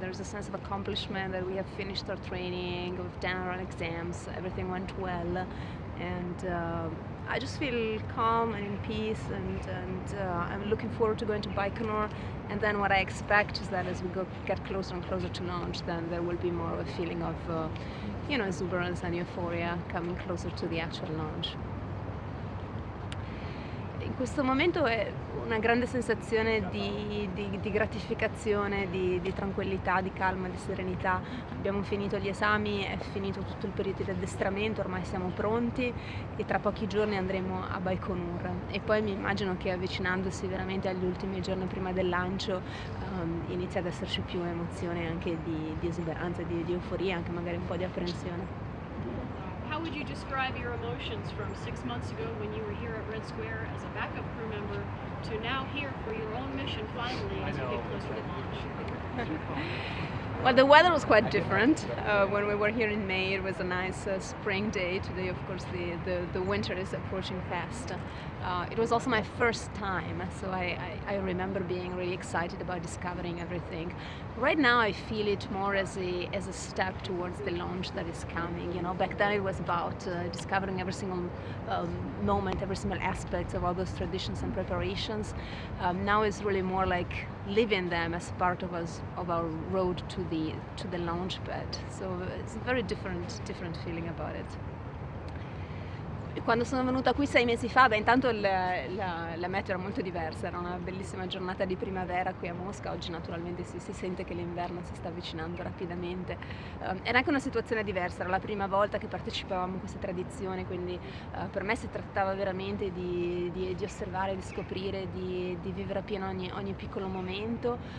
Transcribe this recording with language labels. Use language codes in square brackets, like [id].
[en] There's a sense of accomplishment that we have finished our training, we've done our exams, everything went well, and I just feel calm and in peace, and I'm looking forward to going to Baikonur. And then what I expect is that as we get closer and closer to launch, then there will be more of a feeling of, exuberance and euphoria coming closer to the actual launch. [it] questo momento è una grande sensazione di gratificazione, di tranquillità, di calma, di serenità. Abbiamo finito gli esami, è finito tutto il periodo di addestramento, ormai siamo pronti e tra pochi giorni andremo a Baikonur. E poi mi immagino che avvicinandosi veramente agli ultimi giorni prima del lancio inizia ad esserci più emozione anche di esuberanza, di euforia, anche magari un po' di apprensione. [en] How would you describe your emotions from 6 months ago when you were here at Red Square as a backup crew member to now here for your own mission finally as you get closer to launch? Well, the weather was quite different. When we were here in May, it was a nice spring day. Today, of course, the winter is approaching fast. It was also my first time, so I remember being really excited about discovering everything. Right now, I feel it more as a step towards the launch that is coming. You know, back then it was about discovering every single moment, every single aspect of all those traditions and preparations. Now it's really more like living them as part of our road to the launch pad. So it's a very different feeling about it. [it] Quando sono venuta qui 6 mesi fa, intanto la meteo era molto diversa, era una bellissima giornata di primavera qui a Mosca. Oggi naturalmente si sente che l'inverno si sta avvicinando rapidamente. Era anche una situazione diversa, era la prima volta che partecipavamo a queste tradizioni, quindi per me si trattava veramente di osservare, di scoprire, di vivere appieno ogni piccolo momento.